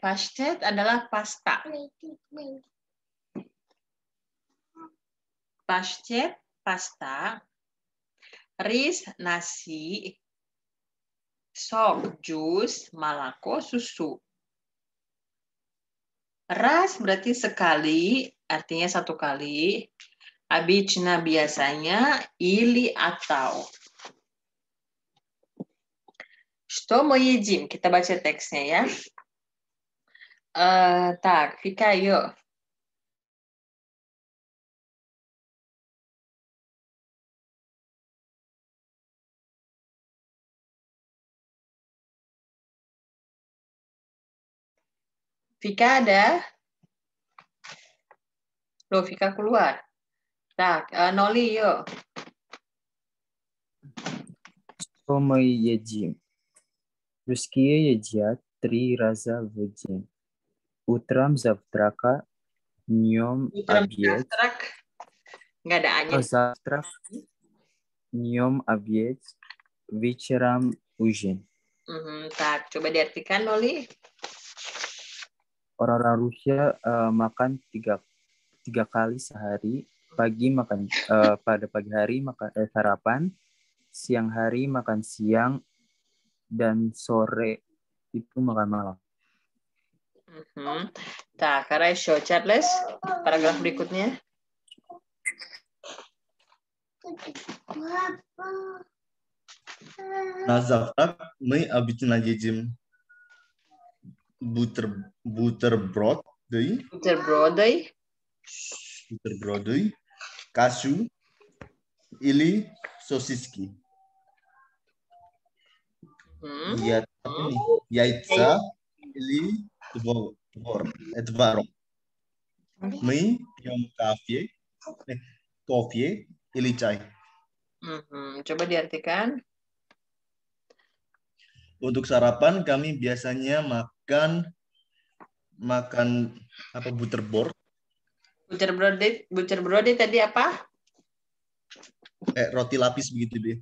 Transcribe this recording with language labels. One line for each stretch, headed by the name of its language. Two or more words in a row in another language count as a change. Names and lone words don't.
Indonesian: Pashtet adalah pasta. Pashtet, pasta. Ris, nasi. Sok, jus. Malako, susu. Ras berarti sekali, artinya satu kali.
Russian: Обычно biasanya, или atau. Что мы едим?
Indonesian: Kita baca teksnya ya. Так, Vika, yuk. Vika ada? Loh, Vika keluar. Так, Noli, yuk.
Russian: Что мы едим? Русские едят 3 раза в день. Утром завтрака, днем обед.
Indonesian: Nggak ada A-nya.
Russian: Завтрак, днем обед, вечером ужин.
Indonesian: Tak, coba diartikan, Noli. Orang-orang Rusia makan tiga kali sehari. Pada pagi hari makan sarapan, siang hari makan siang, dan sore itu makan malam.
Russian: Tak, хорошо.
Indonesian: Charles, paragraf berikutnya.
Russian: На завтрак мы обычно едим бутерброды, кашу или сосиски. Яйца или творог. Мы пьем кофе или чай.
Indonesian: Coba diartikan. Untuk sarapan kami biasanya makan apa butterboard. Butterbrode tadi apa? Roti lapis begitu deh.